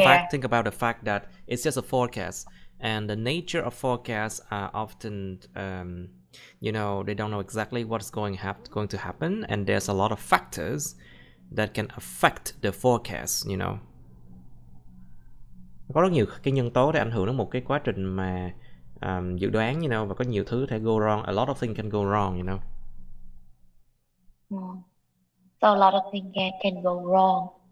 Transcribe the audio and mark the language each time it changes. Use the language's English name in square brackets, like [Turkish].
[English] think about the fact that it's just a forecast, and the nature of forecasts are often you know, they don't know exactly what's going to happen, and there's a lot of factors that can affect the forecast, you know. [Vietnamese] Có rất nhiều cái nhân tố để ảnh hưởng đến một cái quá trình mà dự đoán, [English] you know, [Vietnamese] và có nhiều thứ thể [English] go wrong. A lot of things can go wrong, you know. So a lot of things can go wrong.